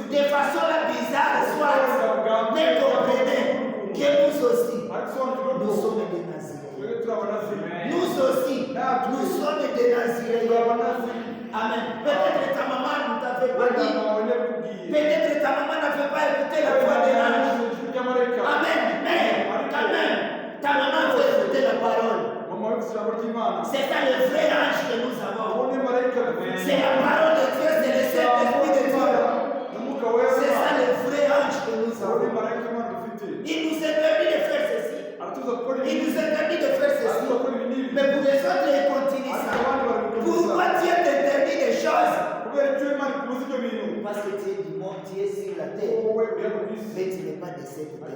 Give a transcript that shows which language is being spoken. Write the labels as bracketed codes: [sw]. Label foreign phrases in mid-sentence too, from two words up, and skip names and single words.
[fr] de façon la bizarre soit, mais comprenez que nous aussi, [rw] ariko sobanukirwa [fr] nous [rw] ko [fr] sommes des Naziréens. [rw] twebwe turi abanaziri. [fr] Nous aussi, nous sommes des Naziréens. Amen. Peut-être ta maman ne t'avait pas [rw] wenda [fr] dit. [rw] mama yabikubwiye [fr] Peut-être ta maman n'avait pas écouté la voix de l'ange. [rw] ijwi ry'amarayika. [fr] Amen. Mais quand même, ta maman veut écouter la parole. [rw] mama yumvise ijambo ry'Imana. [fr] C'est ça le vrai ange que nous avons. [rw] uwo ni marayika dufite. [fr] C'est la parole de Dieu, c'est le Saint-Esprit de Dieu. [rw] n'umwuka wera [fr] avons. Il nous interdit de faire ceci. Il nous interdit de faire ceci. Mais pour les autres, il continue ça. Pourquoi Dieu t'interdit des choses? Parce que tu es du monde, tu es sur la terre. Mais tu n'es pas de cette terre.